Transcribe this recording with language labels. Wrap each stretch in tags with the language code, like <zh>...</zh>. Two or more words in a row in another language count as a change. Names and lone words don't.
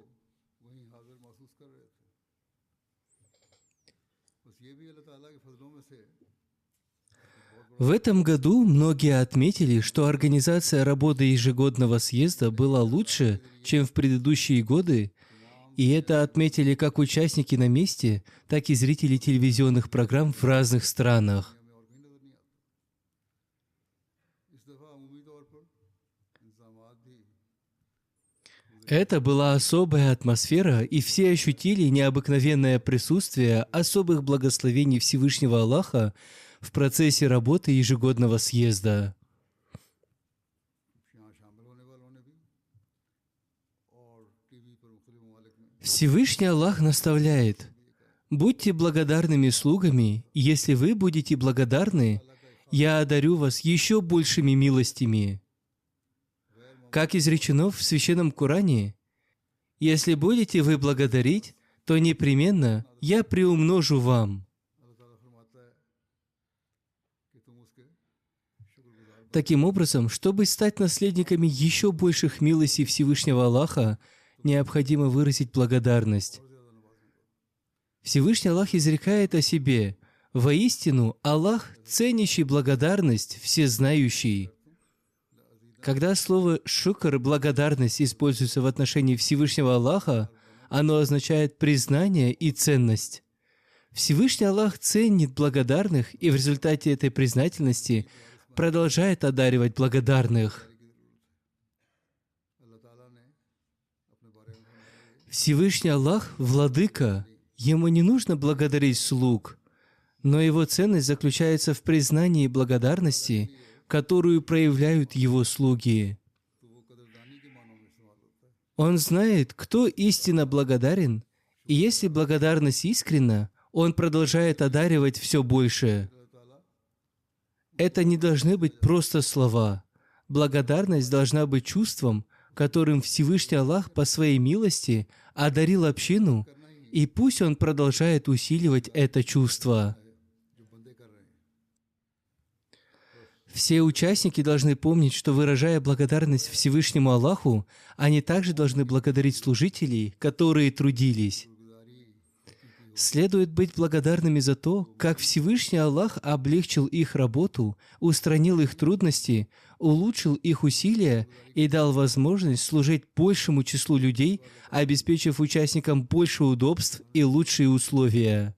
<ru>В этом году многие отметили, что организация работы ежегодного съезда была лучше, чем в предыдущие годы, и это отметили как участники на месте, так и зрители телевизионных программ в разных странах.</ru> <ur>اس دفعہ عمومی طور پر انتظامات بھی</ur> <ru>Это была особая атмосфера, и все ощутили необыкновенное присутствие особых благословений Всевышнего Аллаха в процессе работы ежегодного съезда.</ru> <ur>یہاں شامل ہونے والوں نے بھی اور ٹی وی پر مختلف ممالک میں</ur> <ru>Всевышний Аллах наставляет: «Будьте благодарными слугами, и если вы будете благодарны, я одарю вас еще большими милостями». Как изречено в Священном Коране, «Если будете вы благодарить, то непременно я приумножу вам».</ru> <ur>اللہ تعالیٰ فرماتا ہے کہ تم اس کے شکرگزار</ur> <ru>Таким образом, чтобы стать наследниками еще больших милостей Всевышнего Аллаха, необходимо выразить благодарность. Всевышний Аллах изрекает о себе: «Воистину, Аллах, ценящий благодарность, всезнающий». Когда слово «шукр» — благодарность используется в отношении Всевышнего Аллаха, оно означает признание и ценность. Всевышний Аллах ценит благодарных и в результате этой признательности продолжает одаривать благодарных.</ru> <ur>اللہ تعالیٰ نے اپنے بارے میں فرمایا</ur> <ru>Всевышний Аллах — владыка. Ему не нужно благодарить слуг, но его ценность заключается в признании благодарности, которую проявляют его слуги.</ru> <ur>تو وہ قدردانی کے معنوں میں استعمال ہوتا ہے</ur> <ru>Он знает, кто истинно благодарен, и если благодарность искренна, он продолжает одаривать все больше.</ru> <ur>اللہ تعالیٰ</ur> <ru>Это не должны быть просто слова. Благодарность должна быть чувством, которым Всевышний Аллах по своей милости одарил общину, и пусть он продолжает усиливать это чувство.</ru> <ur>جو بندے کر رہے ہیں</ur> <ru>Все участники должны помнить, что, выражая благодарность Всевышнему Аллаху, они также должны благодарить служителей, которые трудились. Следует быть благодарными за то, как Всевышний Аллах облегчил их работу, устранил их трудности, улучшил их усилия и дал возможность служить большему числу людей, обеспечив участникам больше удобств и лучшие условия.</ru>